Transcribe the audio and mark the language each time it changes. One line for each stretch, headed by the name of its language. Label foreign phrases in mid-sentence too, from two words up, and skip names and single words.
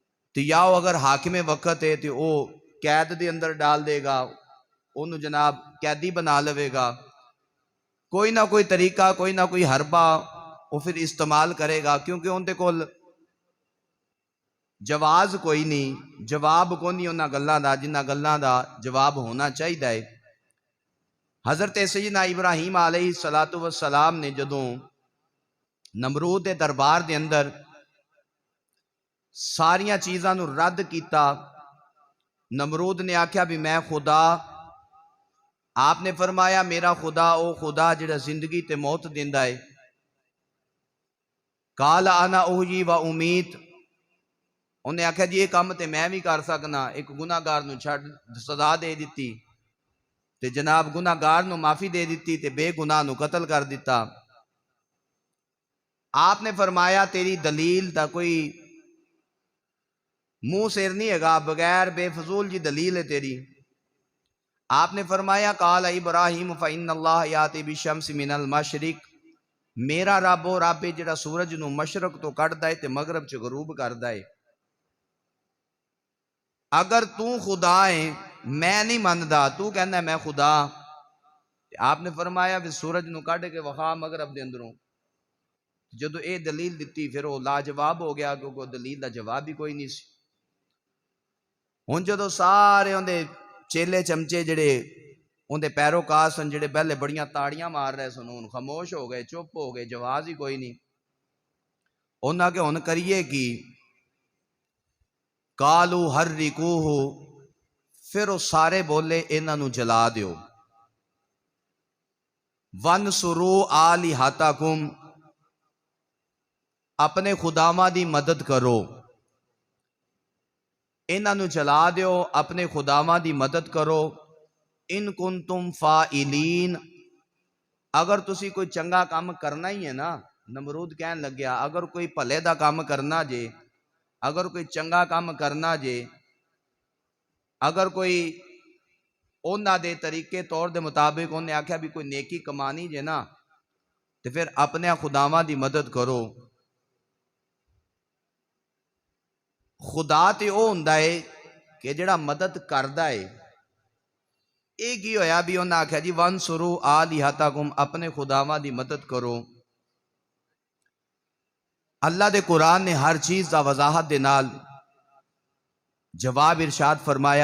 Urdu: تو یا اگر حاکم وقت ہے تو وہ قید
Punjabi: دے اندر ڈال دے گا، انہوں جناب قیدی بنا لوے گا، کوئی نہ کوئی طریقہ کوئی نہ کوئی حربہ وہ پھر استعمال کرے گا، کیونکہ ان دے کول جواز کوئی نہیں، جواب کو نہیں انہاں گلاں دا جنہاں گلاں دا جواب ہونا چاہیے۔ حضرت سیدنا ابراہیم علیہ السلام نے جدوں نمرود دے دربار دے اندر ساریاں چیزاں نو رد کیتا، نمرود نے آکھیا بھی میں خدا، آپ نے فرمایا میرا خدا او خدا جڑا زندگی تے موت دیندا ہے۔
Arabic: قال انا احیی و امیت،
Punjabi: انہیں آکھیا جی یہ کام تے میں بھی کر سکنا، ایک گناہگار نو چھڑ سزا دے دیتی تے جناب گناہگار نو معافی دے دیتی تے بے گناہ نو قتل کر دیتا۔ آپ نے فرمایا تیری دلیل دا کوئی منہ سیر نہیں ہے گا، بغیر بے فضول جی دلیل ہے تیری۔
Urdu: آپ نے فرمایا
Arabic: قال ابراہیم فإن اللہ یاتی بالشمس من المشرق،
Punjabi: میرا رب وہ رب ہے جڑا سورج نو مشرق تو کٹ دے تے مغرب چ غروب کر دے۔ اگر تو خدا ہے میں نہیں مندا، تو کہنا ہے میں خدا، آپ نے فرمایا بھی سورج نو کٹ کے وخا مغرب دے اندروں۔ جدو اے دلیل دیتی پھر وہ لاجواب ہو گیا، کیونکہ دلیل دا جواب بھی کوئی نہیں سی۔ ہن جدو سارے اندے چیلے چمچے جڑے اندے پیروکار سن جڑے پہلے بڑیاں تاڑیاں مار رہے سن، ہن خاموش ہو گئے، چپ ہو گئے، جواز ہی کوئی نہیں۔ انہاں کہ ہن کریے کی؟
Arabic: قالو حرکوہ،
Punjabi: پھر وہ سارے بولے انہاں نو جلا دیو۔
Arabic: وانصروا آلہتکم،
Punjabi: اپنے خداواں دی مدد کرو، انہاں نو جلا دیو، اپنے خداواں دی مدد کرو۔
Arabic: ان کنتم فاعلین،
Punjabi: اگر تسی کوئی چنگا کام کرنا ہی ہے نا، نمرود کہن لگیا اگر کوئی بھلے دا کام کرنا جے، اگر کوئی چنگا کام کرنا جے، اگر کوئی انہاں دے طریقے طور دے مطابق انہیں آکھیا بھی کوئی نیکی کمانی جے نا، تو پھر اپنے خداواں دی مدد کرو۔ خدا تے او ہوندا ہے کہ جڑا مدد کردا ہے۔ ایک ہی ہویا بھی انہاں آکھیا جی
Arabic: وانصروا آلہتکم،
Punjabi: اپنے خداواں دی مدد کرو۔ اللہ دے قرآن نے ہر چیز دا وضاحت دے نال جواب ارشاد فرمایا۔